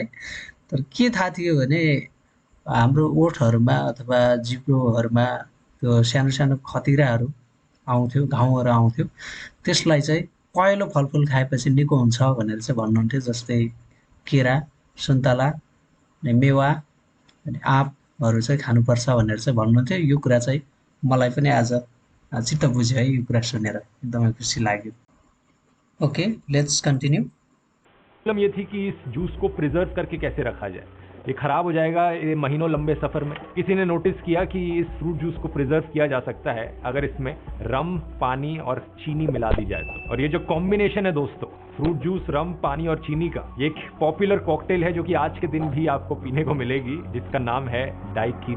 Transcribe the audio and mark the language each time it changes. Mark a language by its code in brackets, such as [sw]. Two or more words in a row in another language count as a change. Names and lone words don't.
[ne] तर के थाहा थियो भने हाम्रो ओठहरूमा अथवा जिब्रोहरूमा त्यो सानो सानो खतिराहरू आउँथ्यो, घाउहरू आउँथ्यो, त्यसलाई चाहिँ पहेँलो फलफुल खाएपछि निको हुन्छ भनेर चाहिँ भन्नुहुन्थ्यो। जस्तै केरा, सुन्तला अनि मेवा अनि आँपहरू चाहिँ खानुपर्छ भनेर चाहिँ भन्नुहुन्थ्यो। यो कुरा चाहिँ मलाई पनि आज चित्त बुझ्यो है, यो कुरा सुनेर एकदमै खुसी लाग्यो। [en] Okay, let's continue. [hi] प्रॉब्लम ये थी कि इस जूस को प्रिजर्व करके कैसे रखा जाए। ये खराब हो जाएगा ये महीनों लंबे सफर में। किसी ने नोटिस किया कि इस [en] fruit juice [hi] को प्रिजर्व किया जा सकता है अगर इसमें रम, पानी और चीनी मिला दी जाए तो। और ये जो कॉम्बिनेशन है दोस्तों, [en] fruit juice, [hi] रम, पानी और चीनी का, ये एक [en] popular cocktail [hi] है जो कि आज के दिन भी आपको पीने को मिलेगी, जिसका नाम है डाइकिरी।